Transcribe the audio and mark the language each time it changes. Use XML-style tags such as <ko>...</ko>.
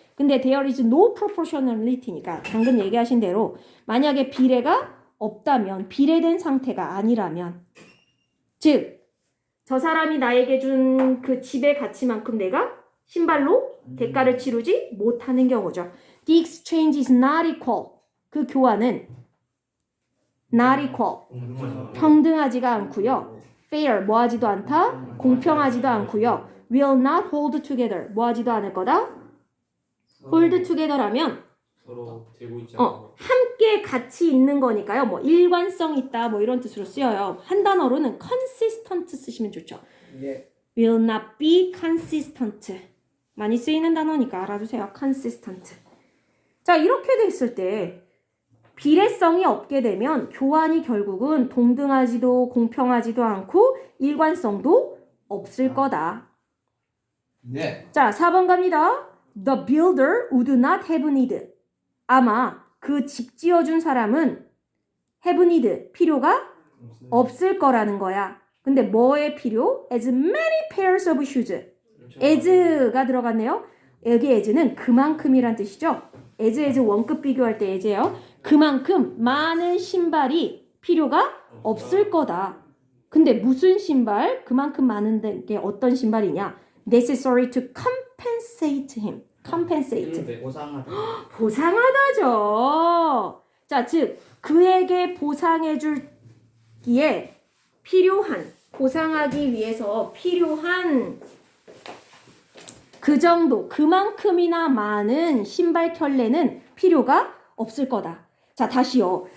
<ko>근데</ko> <en>there is no proportionality</en> <ko>니까 방금 얘기하신 대로 만약에 비례가 없다면 비례된 상태가 아니라면 즉 저 사람이 나에게 준 그 집의 가치만큼 내가 신발로 대가를 치르지 못하는 경우죠.</ko> <en>The exchange is not equal.</en> <ko>그 교환은</ko> <en>not equal.</en> <ko>평등하지가 않고요. fair 뭐하지도 않다. 공평하지도 않고요.</ko> <en>will not hold together</en> <ko>뭐하지도 않을 거다.</ko> <en>hold together</en> <ko>라면 서로 되고 있지 않은 거. 함께 같이 있는 거니까요. 뭐 일관성 있다 뭐 이런 뜻으로 쓰여요. 한 단어로는 consistent 쓰시면 좋죠. 예.</ko> <en>will not be consistent.</en> <ko>많이 쓰이는 단어니까 알아두세요.</ko> <en>consistent.</en> <ko>자, 이렇게 됐을 때 비례성이 없게 되면 교환이 결국은 동등하지도 공평하지도 않고 일관성도 없을 거다. 네. 자, 4번 갑니다.</ko> <en>The builder would not have need.</en> <ko>아마 그 집 지어준 사람은</ko> <en>have need,</en> <ko>필요가 없을 거라는 거야. 근데 뭐의 필요?</ko> <en>As many pairs of shoes.</en> <ko>as가 들어갔네요. 여기 as는 그만큼이란 뜻이죠. as 원급 비교할 때 as예요. 그만큼 많은 신발이 필요가 없을 거다. 근데 무슨 신발? 그만큼 많은 게 어떤 신발이냐?</ko> <en>necessary to compensate him. compensate.</en> <ko>보상하다. 보상하다죠. 자, 즉 그에게 보상해주기에 필요한 보상하기 위해서 필요한 그 정도 그만큼이나 많은 신발 켤레는 필요가 없을 거다. 자, 다시요.</ko>